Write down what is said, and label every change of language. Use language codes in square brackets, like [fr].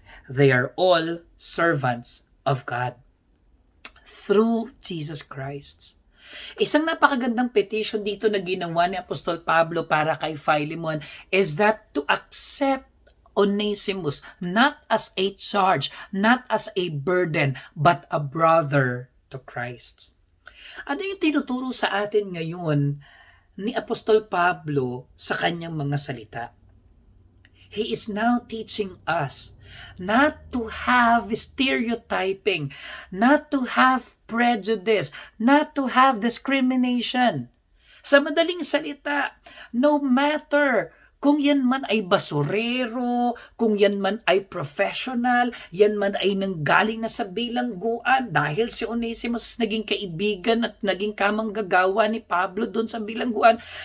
[en] They are all servants of God through Jesus Christ. [tl] Isang napakagandang petition dito na ginawa ni Apostol Pablo para kay Philemon [en] is that to accept Onesimus not as a charge, not as a burden, but a brother to Christ. [tl] Ano yung tinuturo sa atin ngayon ni Apostol Pablo sa kanyang mga salita? [en] He is now teaching us not to have stereotyping, not to have prejudice, not to have discrimination. [tl] Sa madaling salita, [en] no matter [tl] kung yan man ay basurero, kung yan man ay professional, yan man ay nanggaling na sa bilangguan dahil si Onesimus naging kaibigan at naging kamanggagawa ni Pablo doon sa bilangguan.